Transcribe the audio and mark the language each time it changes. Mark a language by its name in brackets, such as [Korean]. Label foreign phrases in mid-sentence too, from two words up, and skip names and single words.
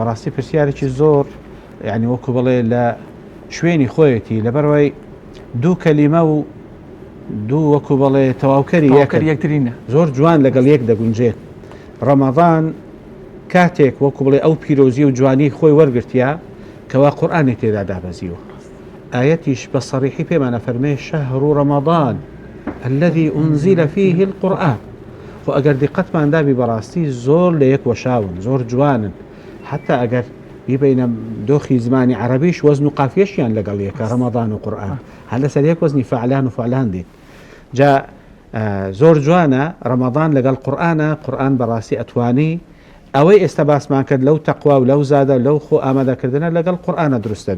[Central Kurdish] بەڕاستی پرسیارێکی زۆر یعنی وەکو بڵێ لە شوێنی خۆیەتی، لەبەرەوەی دوو کەلیمە و دوو وەکو بڵێ تەواوکەری یەکترینە، زۆر جوان لەگەڵ یەک دەگونجێت. ڕەمەزان کاتێک وەکو بڵێ ئەو پیرۆزی و جوانی خۆی وەرگرتیا کەوا قورئانی تێدا دابەزیوە. ئاەتیش بە سەریحی پێمانە فەرمێ [Arabic] شەهر ڕەمەزان الذي أنزل فيه القرآن. [Central Kurdish] و ئەگەر دیقەتمان دابی بەڕاستی زۆر لە یەک وەشاون، زۆر جوانن. حتا ئەگەر بیبینە دۆخی زمانی عەرەبیش وەزن و قافیەشیان لەگەڵ یەکە، ڕەمەزان و قورئان هەر لەسەر یەک وەزنی فەعلان و فەعلان دێت. جا زۆر جوانە ڕەمەضان لەگەڵ قورئان بەڕاستی ئەتوانی ئەوەی ئێستا باسمان کرد لەو تەقوا و لەو زادە لەو خۆ ئامادەکردنە لەگەڵ قورئانە دروستەبی.